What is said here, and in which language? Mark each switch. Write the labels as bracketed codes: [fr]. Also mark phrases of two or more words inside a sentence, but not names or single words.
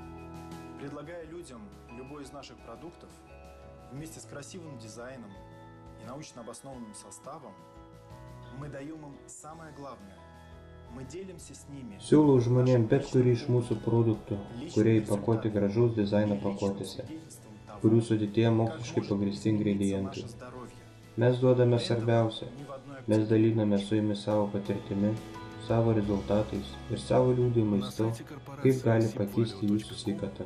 [ru] Предлагая людям любой из наших продуктов вместе с красивым дизайном и научно обоснованным составом, мы даем им самое главное. Мы делимся с ними. [lt] Siūlau žmonėms bet kurį iš mūsų produktų, kurie įpakuoti gražaus dizaino pakuotėse, kurių sudėtyje moksliškai pagrįsti ingredientai. Mes duodame svarbiausia, mes daliname su jumis savo patirtimi, savo rezultatais ir savo liudijimais to, kaip gali pakeisti jūsų sveikatą.